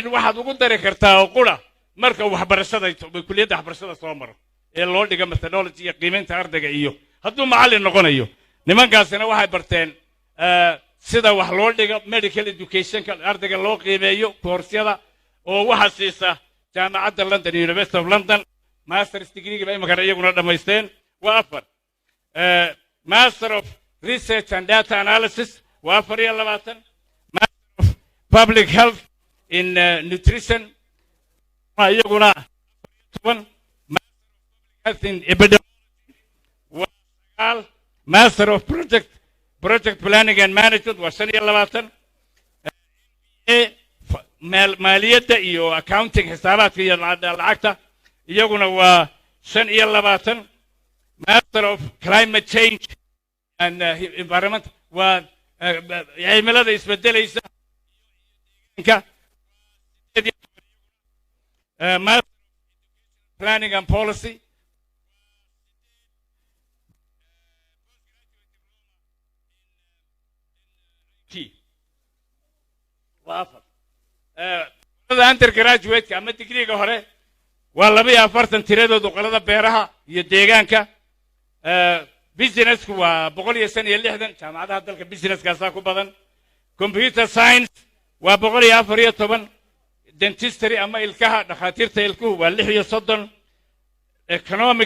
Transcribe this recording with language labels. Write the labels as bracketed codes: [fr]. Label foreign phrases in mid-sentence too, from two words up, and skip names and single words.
[so] waxaad ugu dari kartaa oo qura marka waxbarashada kulliyadda waxbarashada soo maro ee loo dhiga methodology iyo qiimaynta ardayga iyo hadduu macallin noqonayo. nimankaasina waxay barteen sida wax loo dhigo [en] medical educationka [so] ardayga loo qiimeeyo koorsiyada oo waxa siisa jaamacadda London, University of London. [en] masters degree [so] ba imaka iyaguna dhamaysteen waa 4. [en] master of research and data analysis waa 24. master of public health in nutrition [so] waa iyaguna [en] 12. master of public health in epidemiology waa 9. master of project planning and management [so] waa 25 maaliyadda iyo accounting xisaabaadka iyo lacagta iyaguna waa 25 [en] master of climate change and environment [so] waa cimilada isbedelaysa [en] master planning and policy [ar] وافر هذا [en] undergraduate [so] ama digriga hore waa 42 tiradoodu qolada beeraha iyo deegaanka businessku waa 160 jaamacadaha dalka businesskaasa ku badan [en] computer science [so] waa 114 dentistry ama ilkaha dhakhaatiirta ilkuhu waa 36 economics